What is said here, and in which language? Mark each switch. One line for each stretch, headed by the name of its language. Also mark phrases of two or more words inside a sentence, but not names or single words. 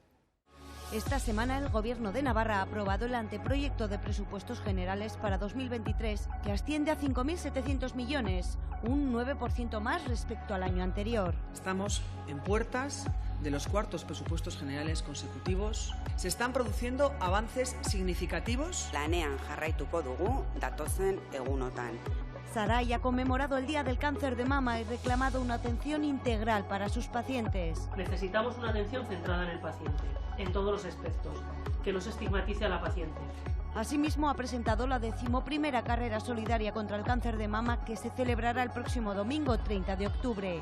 Spanish: Esta semana el Gobierno de Navarra ha aprobado el anteproyecto de presupuestos generales para 2023, que asciende a 5.700 millones, un 9% más respecto al año anterior. Estamos en puertas de los cuartos presupuestos generales consecutivos. Se están produciendo avances significativos.
Basque: Lanean jarraituko dugu datozen egunotan.
Spanish: Sarai ha conmemorado el Día del Cáncer de Mama y reclamado una atención integral para sus pacientes. Necesitamos una atención centrada en el paciente, en todos los aspectos, que no se estigmatice a la paciente. Asimismo, ha presentado la 11ª carrera solidaria contra el cáncer de mama, que se celebrará el próximo domingo 30 de octubre.